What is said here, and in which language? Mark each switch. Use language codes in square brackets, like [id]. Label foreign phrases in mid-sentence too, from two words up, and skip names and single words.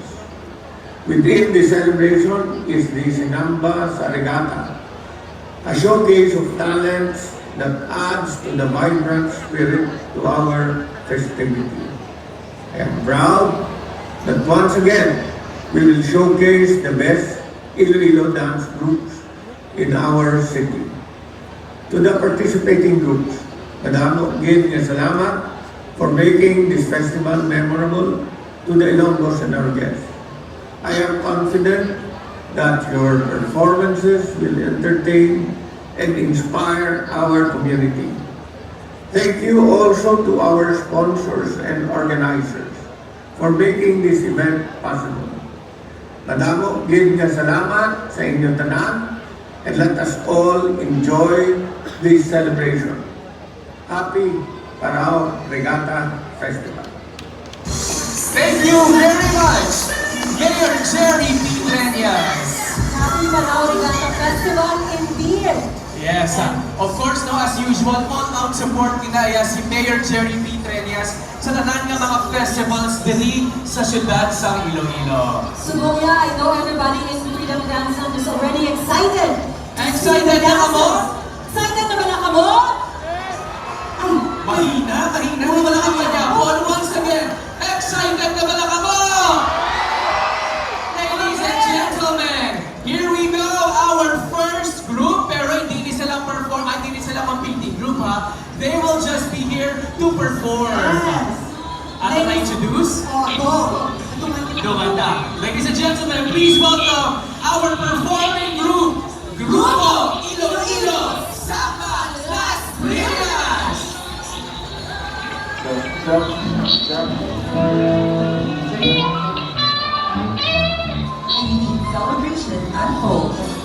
[en] Within the celebration is the Sinamba Regatta, a showcase of talents that adds to the vibrant spirit to our festivity. I am proud that once again, we will showcase the best Iloilo dance groups in our city. To the participating groups, [hil] madamo gid nga salamat [en] for making this festival memorable to the Ilonggos and our guests. I am confident that your performances will entertain and inspire our community. Thank you also to our sponsors and organizers for making this event possible. [hil] Madamo gid nga salamat sa inyong tanan, [en] and let us all enjoy this celebration. Happy PARAW Regatta Festival. Thank you very much, Mayor Jerry P. Treñas. Happy PARAW Regatta Festival indeed. Yes, of course, no, as usual, all-out support [hil] kinaya si [en] Mayor Jerry P. [hil] Treñas sa tanan nga mga festivals diri sa syudad sa Iloilo. Subuya, [en] I know everybody in Freedom Dance Zone is already excited. [hil] Excited na kamo? Excited na ba na kamo? Mahina na wala kang manyapon. [en] Once again, [hil] excited na ba na kamo? [en] Ladies and gentlemen, here we go, our first group, [tl] pero hindi sila perform, hindi sila pang-painting group ha. [en] They will just be here to perform. Yes. [hil] Ano na introduce? Dumanda. [en] Ladies and gentlemen, please welcome our performing group, Grupo Iloilo Sa unique celebration unfolds.